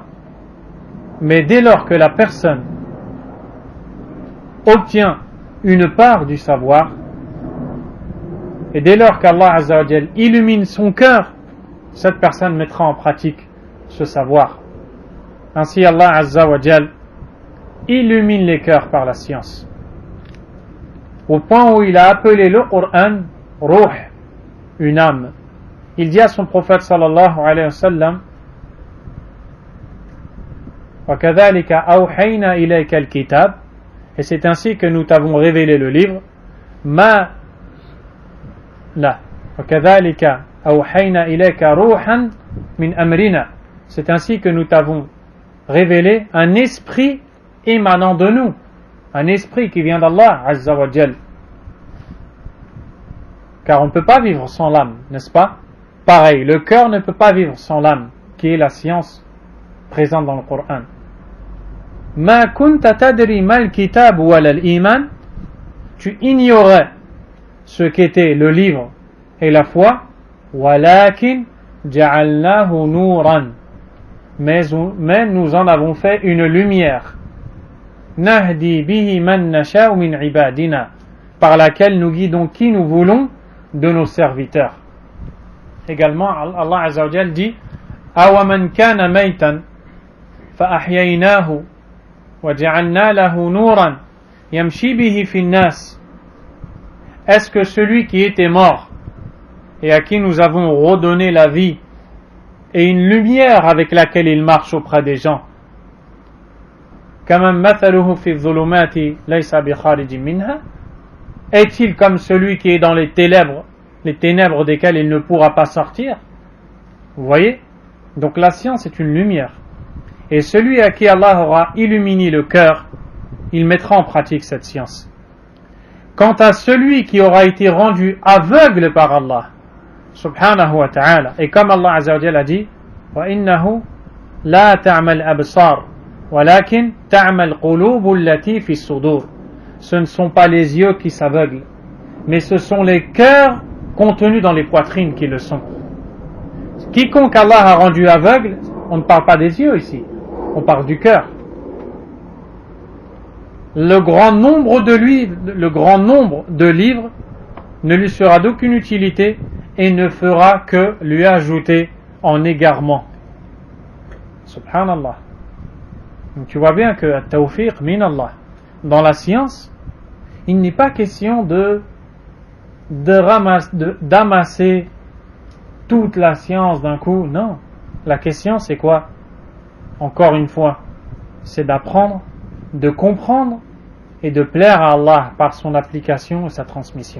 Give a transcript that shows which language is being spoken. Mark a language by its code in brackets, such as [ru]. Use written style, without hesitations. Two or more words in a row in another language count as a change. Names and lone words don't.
[fr] Mais dès lors que la personne obtient une part du savoir, et dès lors qu' [ar] الله عز وجل [fr] illumine son cœur, cette personne mettra en pratique ce savoir. Ainsi [ar] الله عز وجل [fr] illumine les cœurs par la science. Au point où il a appelé le Coran Ruh, une âme. Il dit à son prophète [ar] صلى الله عليه وسلم, وَكَذَلِكَ أَوْحَيْنَا إِلَيْكَ الْكِتَابِ, [fr] et c'est ainsi que nous t'avons révélé le livre, [ar] وَكَذَلِكَ أَوْحَيْنَا إِلَيْكَ رُوحًا مِنْ أَمْرِنَا, [fr] c'est ainsi que nous t'avons révélé un esprit émanant de nous, un esprit qui vient d' [ar] الله عز وجل. [fr] Car on ne peut pas vivre sans l'âme, n'est-ce pas? Pareil, le cœur ne peut pas vivre sans l'âme, qui est la science présente dans le Coran. [ar] ما كنت تدري ما الكتاب ولا الإيمان, [fr] tu ignorais ce qu'était le livre et la foi, [ar] ولكن جعلناه نورا, [fr] mais nous en avons fait une lumière, [ar] نهدي به من نشاء من عبادنا, [fr] par laquelle nous guidons qui nous voulons de nos serviteurs. [ar] Également, الله عز وجل dit أومن كان ميتا فأحييناه وجعلنا له نورا يمشي به في الناس. [fr] Est-ce que celui qui était mort et à qui nous avons redonné la vie et une lumière avec laquelle il marche auprès des gens, [ar] كمن مثله في الظلمات ليس بخارج منها, [fr] est-il comme celui qui est dans les ténèbres desquelles il ne pourra pas sortir? Vous voyez? Donc la science est une lumière. Et celui à qui Allah aura illuminé le cœur, il mettra en pratique cette science. Quant à celui qui aura été rendu aveugle par Allah, [ar] سبحانه وتعالى, [fr] et comme [ar] الله عز وجل [fr] a dit, [ar] وَإِنَّهُ لَا تَعْمَى الْأَبْصَارِ وَلَكِنْ تَعْمَى الْقُلُوبُ الَّتِي فِي الصُّدُورِ. [fr] Ce ne sont pas les yeux qui s'aveuglent, mais ce sont les cœurs contenus dans les poitrines qui le sont. Quiconque Allah a rendu aveugle, on ne parle pas des yeux ici, on parle du cœur. Le grand nombre de livres ne lui sera d'aucune utilité et ne fera que lui ajouter en égarement. Subhanallah. Donc tu vois bien que [ar] التوفيق من الله. [fr] Dans la science, il n'est pas question d'amasser toute la science d'un coup. Non. La question c'est quoi? Encore une fois, c'est d'apprendre, de comprendre et de plaire à Allah par son application et sa transmission.